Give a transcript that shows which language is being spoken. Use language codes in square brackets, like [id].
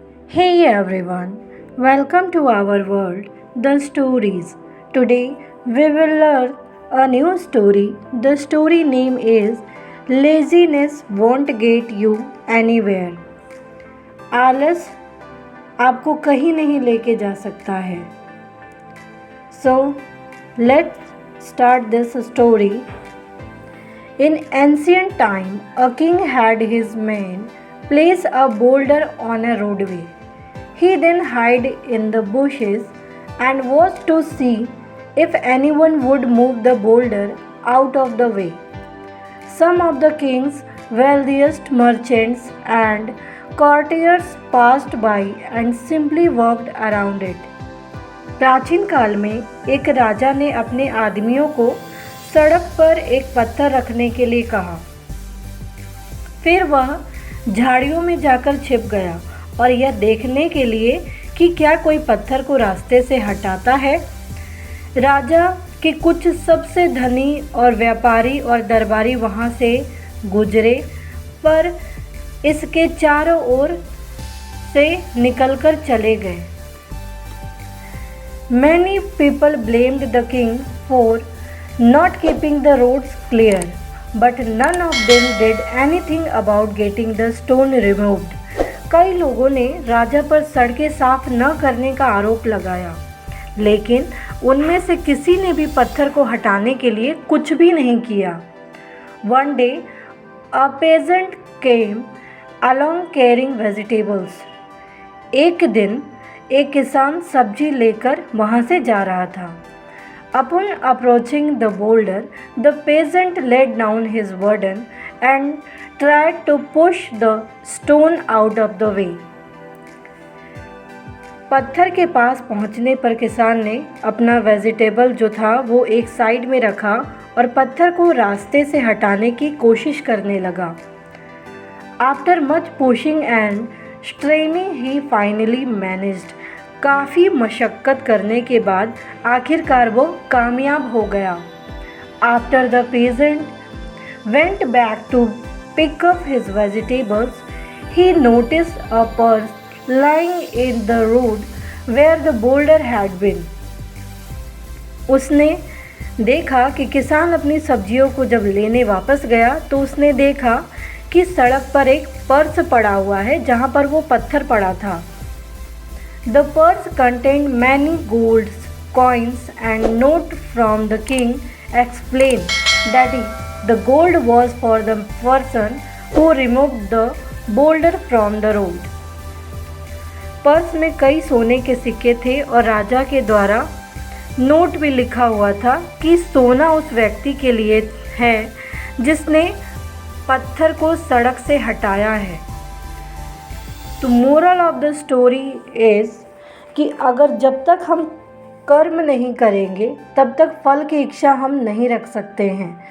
[en] Hey everyone, welcome to our world, the stories. Today we will learn a new story. The story name is Laziness Won't Get You Anywhere. [hi] आलस आपको कहीं नहीं लेके जा सकता है. [en] So let's start this story. In ancient time, a king had his men place a boulder on a roadway. He then hid in the bushes and watched to see if anyone would move the boulder out of the way. Some of the king's wealthiest merchants and courtiers passed by and simply walked around it. [hi] प्राचीन काल में एक राजा ने अपने आदमियों को सड़क पर एक पत्थर रखने के लिए कहा. फिर वह झाड़ियों में जाकर छिप गया और यह देखने के लिए कि क्या कोई पत्थर को रास्ते से हटाता है. राजा के कुछ सबसे धनी और व्यापारी और दरबारी वहाँ से गुजरे, पर इसके चारों ओर से निकलकर चले गए. [en] Many people blamed the king for not keeping the roads clear, but none of them did anything about getting the stone removed. [hi] कई लोगों ने राजा पर सड़कें साफ न करने का आरोप लगाया, लेकिन उनमें से किसी ने भी पत्थर को हटाने के लिए कुछ भी नहीं किया. [en] One day, a peasant came along carrying vegetables. [hi] एक दिन एक किसान सब्जी लेकर वहाँ से जा रहा था. [en] Upon approaching the boulder, the peasant laid down his burden and tried to push the stone out of the way. [hi] पत्थर के पास पहुंचने पर किसान ने अपना वेजिटेबल जो था वो एक साइड में रखा और पत्थर को रास्ते से हटाने की कोशिश करने लगा. [en] After much pushing and straining, he finally managed. [hi] काफ़ी मशक्क़त करने के बाद आखिरकार वो कामयाब हो गया. [en] After the peasant went back to pick up his vegetables, he noticed a purse lying in the road where the boulder had been. [hi] उसने देखा कि किसान अपनी सब्जियों को जब लेने वापस गया तो उसने देखा कि सड़क पर एक पर्स पड़ा हुआ है जहाँ पर वो पत्थर पड़ा था. [en] The purse contained many gold coins and note from the king explained that the gold was for the person who removed the boulder from the road. [hi] Purse में कई सोने के सिक्के थे और राजा के द्वारा नोट भी लिखा हुआ था कि सोना उस व्यक्ति के लिए है जिसने पत्थर को सड़क से हटाया है. तो [en] moral of the story is [hi] कि अगर जब तक हम कर्म नहीं करेंगे तब तक फल की इच्छा हम नहीं रख सकते हैं.